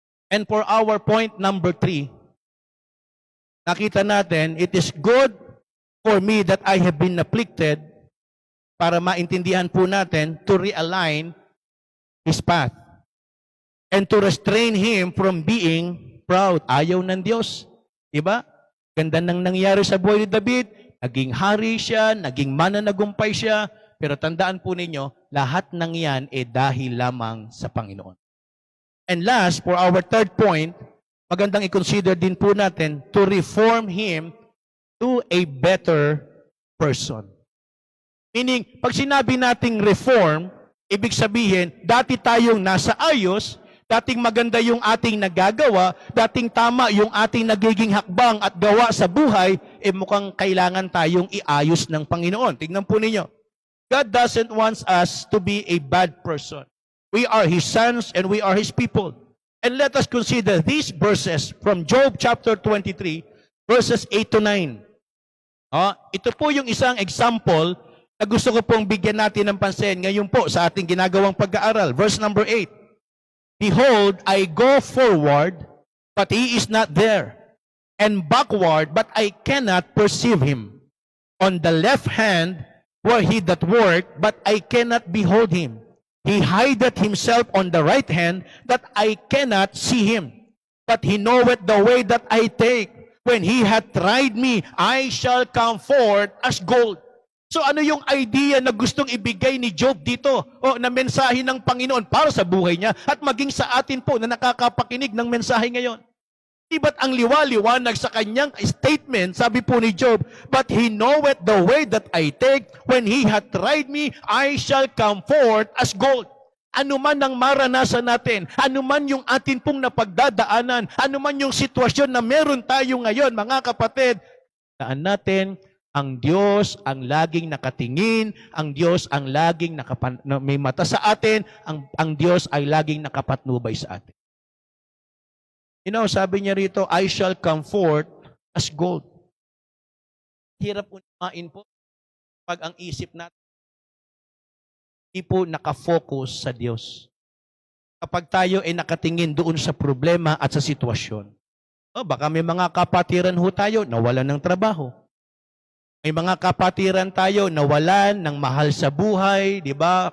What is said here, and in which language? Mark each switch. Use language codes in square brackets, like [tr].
[en] And for our point number 3, [tl] nakita natin, [en] it is good for me that I have been afflicted, [tl] para maintindihan po natin, [en] to realign His path and to restrain Him from being proud. [tl] Ayaw ng Diyos. Diba? Ganda nang nangyari sa buhay ni David. Naging hari siya, naging mananagumpay siya. Pero tandaan po ninyo, lahat ng yan dahil lamang sa Panginoon. [en] And last, for our third point, [tl] magandang i-consider din po natin [en] to reform him to a better person. [tl] Meaning, pag sinabi nating reform, ibig sabihin, dati tayong nasa ayos, dating maganda yung ating nagagawa, dating tama yung ating nagiging hakbang at gawa sa buhay, mukhang kailangan tayong iayos ng Panginoon. Tingnan po ninyo. [en] God doesn't want us to be a bad person. We are His sons and we are His people. And let us consider these verses from Job chapter 23, verses 8 to 9. [tl] Ito po yung isang example na gusto ko pong bigyan natin ng pansin ngayon po sa ating ginagawang pag-aaral. [en] Verse number 8. Behold, I go forward, but He is not there, and backward, but I cannot perceive Him. On the left hand were He that worked, but I cannot behold Him. He hideth Himself on the right hand, that I cannot see Him. But He knoweth the way that I take. When He hath tried me, I shall come forth as gold. [tl] So ano yung idea na gustong ibigay ni Job dito? Na mensahe ng Panginoon para sa buhay niya at maging sa atin po na nakakapakinig ng mensahe ngayon. Di ba't ang liwaliwanag sa kanyang statement, sabi po ni Job, [en] but He knoweth the way that I take. When He hath tried me, I shall come forth as gold. [tl] Ano man ang maranasan natin, ano man yung atin pong napagdadaanan, ano man yung sitwasyon na meron tayo ngayon, mga kapatid, daan natin, ang Diyos ang laging nakatingin, ang Diyos ang laging may mata sa atin, ang Diyos ay laging nakapatnubay sa atin. [en] You know, [tl] sabi niya rito, [en] I shall come forth as gold. [tl] Hirap unahin po pag ang isip natin hindi po nakafocus sa Diyos. Kapag tayo ay nakatingin doon sa problema at sa sitwasyon. Baka may mga kapatiran ho tayo nawalan ng trabaho. May mga kapatiran tayo nawalan ng mahal sa buhay, di ba?